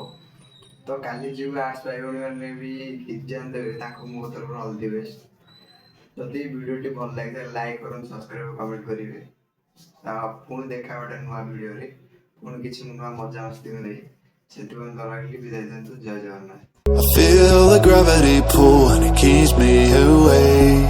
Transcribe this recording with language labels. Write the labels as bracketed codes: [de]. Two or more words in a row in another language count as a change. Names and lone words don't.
[or] ତ କାଲି ଯେଉଁ ଆର୍ଟ୍ସ ଭାଇ ଭଉଣୀମାନେ ବି ଏକ୍ଜାମ ଦେବେ ତାଙ୍କୁ ମୋ ତରଫରୁ [en] all the best. [or] ଯଦି ଭିଡ଼ିଓଟି ଭଲ ଲାଗିଥାଏ ଲାଇକ୍ କରନ୍ତୁ, ସବସ୍କ୍ରାଇବ୍, କମେଣ୍ଟ କରିବେ। ପୁଣି ଦେଖା ଗୋଟେ ନୂଆ ଭିଡ଼ିଓରେ, ପୁଣି କିଛି ନୂଆ ମଜାମସ୍ତିକୁ ନେଇ। ସେଥିପାଇଁ ରହିଲି, ବିଦାୟ ଦିଅନ୍ତୁ, ଜୟ ଜଗନ୍ନାଥ। [en] I feel the gravity pull and it keeps me away.